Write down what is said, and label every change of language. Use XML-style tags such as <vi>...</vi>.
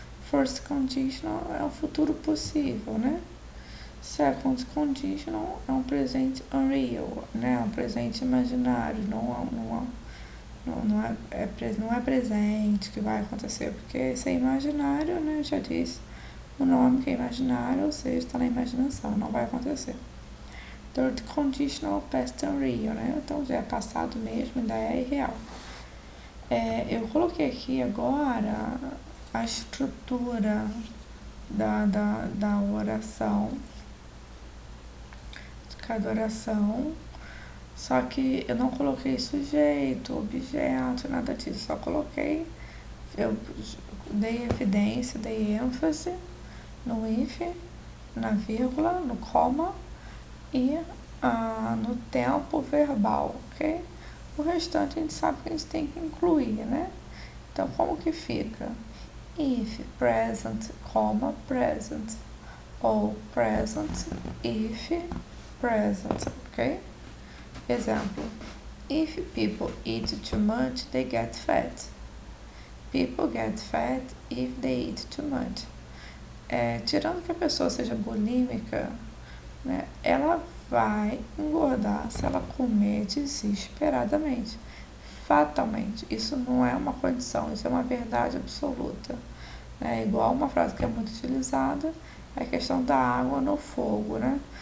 <pt>First conditional é um futuro possível, né? Second conditional é um presente unreal, né? Um presente imaginário, não é presente que vai acontecer, porque se é imaginário, né? Eu já disse, o nome que é imaginário, ou seja, está na imaginação, não vai acontecer.</pt> <en>Third conditional past unreal, né?</en> <pt>Então já é passado mesmo, ainda é irreal. Eu coloquei aqui agora a estrutura da oração, de cada oração, só que eu não coloquei sujeito, objeto, nada disso, só coloquei, eu dei evidência, dei ênfase no if, na vírgula, no comma e no tempo verbal, ok? O restante a gente sabe que a gente tem que incluir, né? Então, como que fica?</pt> <en>If present, comma, present. Ou present, if present, ok? Example. If people eat too much, they get fat. People get fat if they eat too much.</en> <pt>Tirando que a pessoa seja bulímica, né, ela vai engordar se ela comer desesperadamente, fatalmente. Isso não é uma condição, isso é uma verdade absoluta. É igual uma frase que é muito utilizada, é a questão da água no fogo, né?</pt>